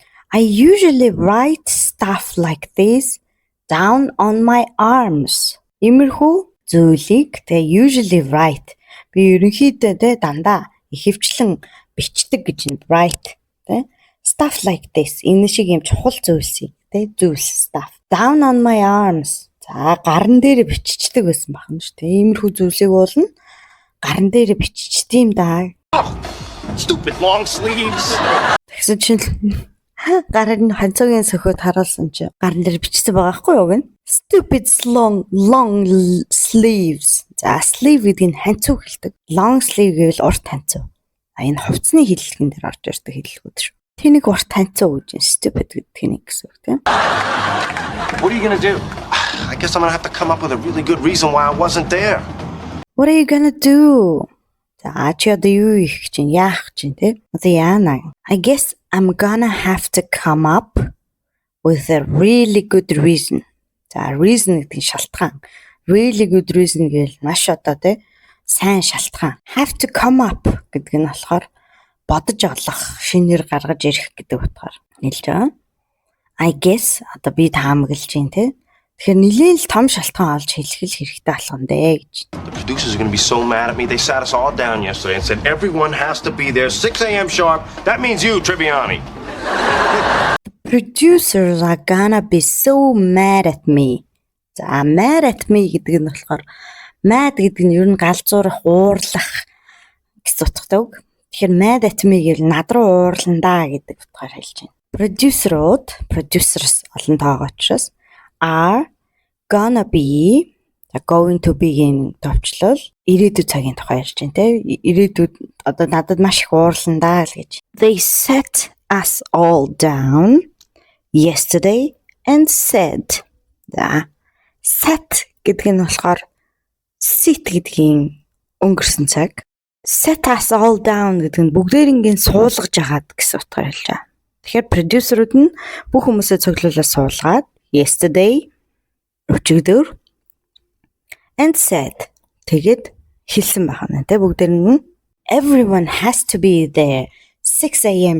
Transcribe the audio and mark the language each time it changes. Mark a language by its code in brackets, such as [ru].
[en] I usually write stuff like this down on my arms. [mn] Иймэрхүү зүйлийг те [en] usually write. [mn] Би ерөнхийдөө те дандаа ихэвчлэн бичдэг гэж нь write те. [en] Stuff like this. [mn] Энэ шиг юм чухал зүйлсийг те зүйлс stuff. [en] Down on my arms. [mn] За гарн дээр биччихдэг байсан бахна шүү те. Иймэрхүү зүйлсийг уулна гарн дээр биччихдэм да. [en] Stupid long sleeves. [mn] Тэгсэн чинь гарыг ханцоогийн сөхөд харуулсан чи гарн дээр бичсэн байгаа хгүй юу гэн. [en] Stupid long sleeves. [mn] За sleeve гэдэг нь ханцуу хэлдэг. [en] Long sleeve [mn] гэвэл урт ханцуу. Энэ хувцсны хэллэгэн дээр орж ирдэг хэллэгүүд шүү. Тэнийг урт ханцуу гэж [en] stupid [mn] гэдэг нэг гэсэн үг тийм. [en] What are you gonna do? I guess I'm gonna have to come up with a really good reason why I wasn't there. What are you gonna do? [mn] За чи одоо юу их чинь яах чинь те? Одоо яана? [en] I guess I'm gonna have to come up with a really good reason. [mn] За reason гэдэг нь шалтгаан. [en] Really good reason [mn] гэвэл маш одоо те сайн шалтгаан. [en] Have to come up [mn] гэдэг нь болохоор бодож олох, шинээр гаргаж ирэх гэдэг утгаар хэлж байгаа. [en] I guess [mn] одоо би таамаглаж байна те. Тэгэхээр нэлээд л том шалтгаан олж хэлэх хэрэгтэй болгоно дээ гэж. [en] The producers are going to be so mad at me. They sat us all down yesterday and said everyone has to be there 6 a.m. sharp. That means you, Tribbiani. Producers are gonna be so mad at me. [mn] За [en] mad at me [mn] гэдэг нь болохоор mad гэдэг нь ер нь галзуурах, уурлах гэсэн утгатай үг. Тэгэхээр [en] mad at me [mn] гэвэл над руу уурландаа гэдэг утгаар хэлж байна. Producers олон тоогоо учраас [en] are gonna be going to be- [mn] ийн товчлол ирээдүйд цагийн тухай ярьж байна те. Ирээдүйд одоо надад маш их уурландаа л гэж. [en] They sat us all down yesterday and said. [mn] За sat гэдэг нь болохоор sit гэдгийн өнгөрсөн цаг. [en] Set us all down [mn] гэдэг нь бүгдээрингийн суулгаж агаад гэсэн утгаар хэлж байгаа. Тэгэхээр продюсерүүд нь бүх хүмүүсээ цуглуулаад суулгаад [en] yesterday [mn] өчигдөр [en] and said [mn] тэгээд хэлсэн байна те бүгдээр нь [en] everyone has to be there 6 a.m.